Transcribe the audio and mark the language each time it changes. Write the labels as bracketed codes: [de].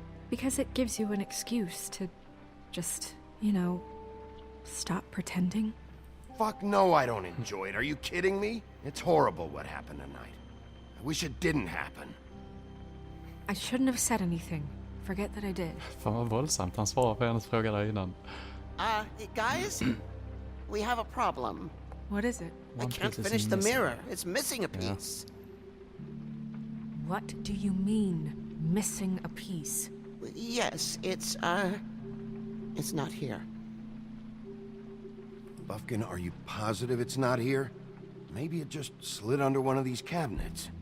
[en] Because it gives you an excuse to just, stop pretending. Fuck no, I don't enjoy it. Are you kidding me? It's horrible what happened tonight. I wish it didn't happen. I shouldn't have said anything. Forget that I did. [sv] Fan vad våldsamt han svarade på hennes fråga där innan. [en] Guys? We have a problem. What is it? I can't finish the mirror. It's missing a piece. What do you mean, missing a piece? Yes, it's not here. Buffkin, are you positive it's not here? Maybe it just slid under one of these cabinets.